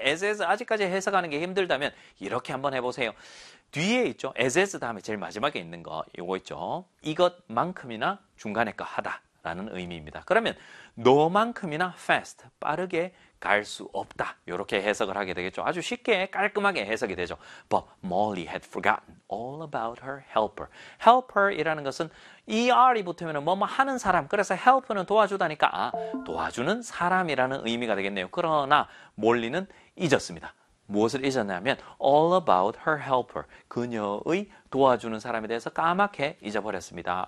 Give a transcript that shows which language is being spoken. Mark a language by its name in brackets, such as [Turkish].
[Korean] as 아직까지 해석하는 게 힘들다면 이렇게 한번 해보세요. 뒤에 있죠. as 다음에 제일 마지막에 있는 거 이거 있죠. 이것만큼이나 중간에 거 하다라는 의미입니다. 그러면 너만큼이나 fast 빠르게 갈 수 없다 이렇게 해석을 하게 되겠죠. 아주 쉽게 깔끔하게 해석이 되죠. [English] But Molly had forgotten all about her helper. [Korean] Helper이라는 것은 ER이 붙으면 뭐뭐 하는 사람. 그래서 help는 도와주다니까 아, 도와주는 사람이라는 의미가 되겠네요. 그러나 Molly는 잊었습니다. 무엇을 잊었냐면 [English] all about her helper. [Korean] 그녀의 도와주는 사람에 대해서 까맣게 잊어버렸습니다.